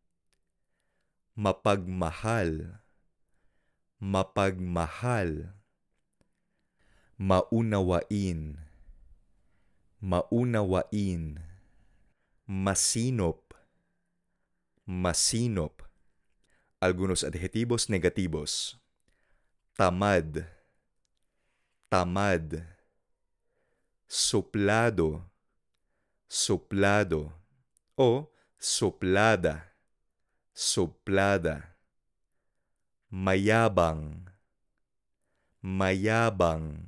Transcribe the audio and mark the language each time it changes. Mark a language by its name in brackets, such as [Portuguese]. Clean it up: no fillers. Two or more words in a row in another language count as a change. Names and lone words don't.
[Filipino] Mapagmahal, mapagmahal. Maunawain, maunawain. Masinop, masinop. [Spanish] Algunos adjetivos negativos. [Filipino] Tamad, tamad. Suplado, suplado. O suplada, suplada. Mayabang, mayabang.